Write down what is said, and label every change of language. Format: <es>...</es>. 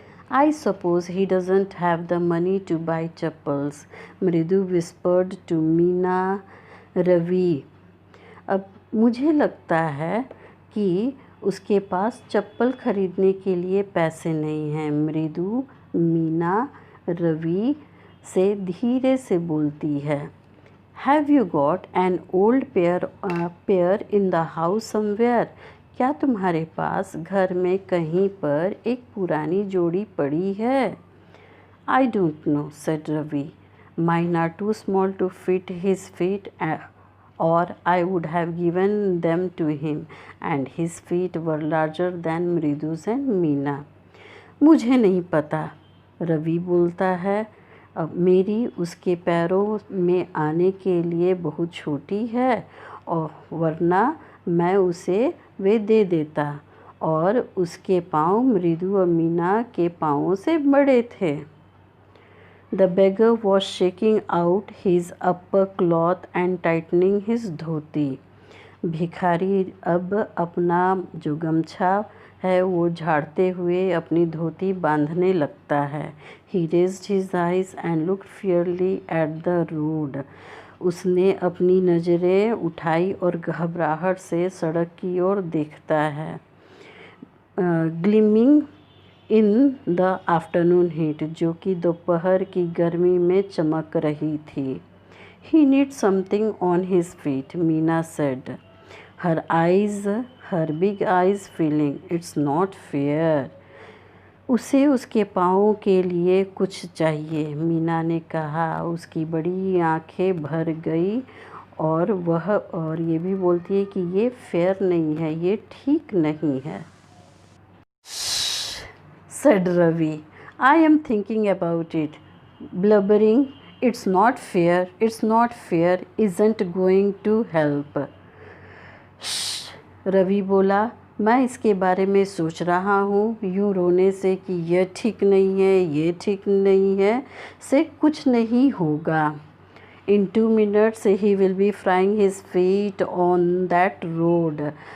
<en>I suppose he doesn't have the money to buy chappals, Mridu whispered to Meena Ravi.</en> <hi>अब मुझे लगता है कि उसके पास चप्पल खरीदने के लिए पैसे नहीं हैं। मृदु मीना रवि से धीरे से बोलती है।</hi> <en>Have you got an old pair in the house somewhere?</en> <hi>क्या तुम्हारे पास घर में कहीं पर एक पुरानी जोड़ी पड़ी है?</hi> <en>I don't know, said Ravi. Mine are too small to fit his feet, or I would have given them to him, and his feet were larger than Mridu's and Meena.</en> <hi>मुझे नहीं पता, रवि बोलता है। अब मेरी उसके पैरों में आने के लिए बहुत छोटी है, और वरना मैं उसे वे दे देता, और उसके पाँव मृदु और मीना के पाँवों से बड़े थे।</hi> <en>The beggar was shaking out his upper cloth and tightening his dhoti.</en> <hi>भिखारी अब अपना जो गमछा है वो झाड़ते हुए अपनी धोती बांधने लगता है।</hi> <en>He raised his eyes and looked fiercely at the road.</en> <hi>उसने अपनी नज़रें उठाई और घबराहट से सड़क की ओर देखता है।</hi> <en>Gleaming in the afternoon heat,</en> <hi>जो कि दोपहर की गर्मी में चमक रही थी।</hi> <en>He need something on his feet, Meena said, her big eyes feeling it's not fair.</en> <hi>उसे उसके पाँवों के लिए कुछ चाहिए, मीना ने कहा। उसकी बड़ी आंखें भर गई और ये भी बोलती है कि ये फेयर नहीं है, ये ठीक नहीं है।</hi> <en>said Ravi. I am thinking about it. Blubbering, it's not fair, isn't going to help.</en> <hi>Shh, Ravi बोला, मैं इसके बारे में सोच रहा हूँ। यूँ रोने से कि ये ठीक नहीं है से कुछ नहीं होगा।</hi> <en>In 2 minutes he will be frying his feet on that road.</en>